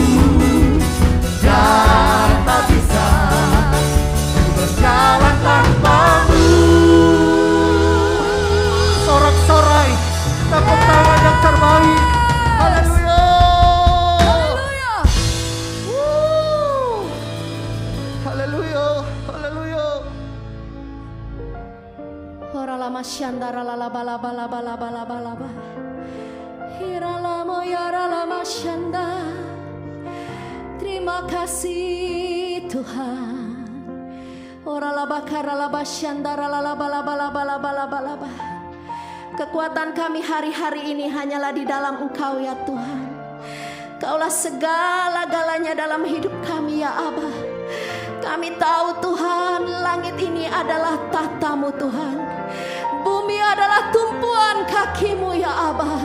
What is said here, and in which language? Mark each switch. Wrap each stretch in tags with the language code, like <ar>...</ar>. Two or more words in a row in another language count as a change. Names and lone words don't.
<id>Dan tak bisa berjalan tanpa-Mu. Sorak-sorai tepuk tangan yang terbaik. Haleluya. Haleluya. Haleluya. Ora lama syandara lala bala bala bala bala bala ba. Hira lama yara lama syanda. Terima kasih Tuhan. Ora laba kara laba syandara lala bala bala bala bala bala ba. Kekuatan kami hari-hari ini hanyalah di dalam Engkau ya Tuhan. Kaulah segala-galanya dalam hidup kami ya Abah. Kami tahu Tuhan, langit ini adalah tahta-Mu Tuhan. Bumi adalah tumpuan kaki-Mu ya Abah.</id>